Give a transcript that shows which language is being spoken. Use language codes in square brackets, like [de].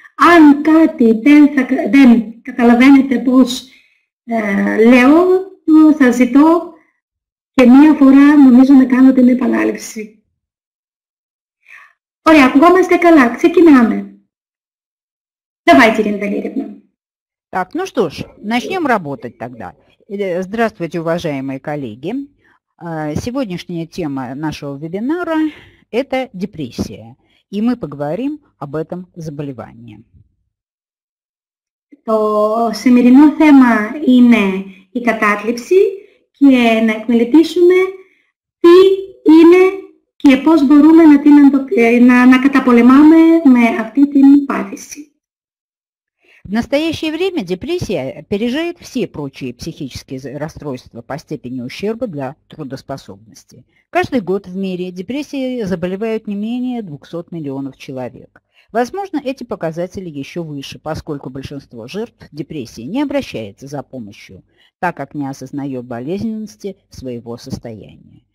[el] Αν κάτι δεν καταλαβαίνετε πώς λέω, θα ζητώ και μία φορά νομίζω να κάνω την επανάληψη. Ωραία, ακουγόμαστε καλά. Ξεκινάμε. [ru] Давайте, Ирина Валерьевна. Так, ну что ж, начнем работать тогда. Здравствуйте, уважаемые коллеги. Сегодняшняя тема нашего вебинара – это депрессия. И мы поговорим об этом заболевании. [el] Το σημερινό θέμα είναι η κατάθλιψη και να εκμελετήσουμε τι είναι και πώς μπορούμε να καταπολεμάμε με αυτή την πάθηση. [ru] В настоящее время депрессия опережает все прочие психические расстройства по степени ущерба для трудоспособности. Каждый год в мире депрессией заболевают не менее 200 миллионов человек. Возможно, эти показатели еще выше, поскольку большинство жертв депрессии не обращается за помощью, так как не осознает болезненности своего состояния.